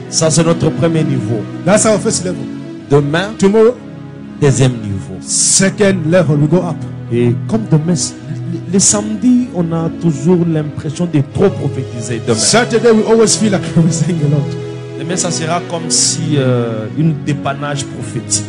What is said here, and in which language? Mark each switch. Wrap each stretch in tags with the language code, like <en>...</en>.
<fr>Ça, c'est notre premier niveau.</fr> <en>That's our first level.</en> <fr>Demain,</fr> <en>Tomorrow,</en> <fr>deuxième niveau.</fr> <en>second level, we go up.</en> <fr>Et comme demain, les samedis, on a toujours l'impression de trop prophétiser demain.</fr> <en>Saturday, we always feel like we're saying a lot.</en> <fr>Demain, ça sera comme si une dépannage prophétique.</fr>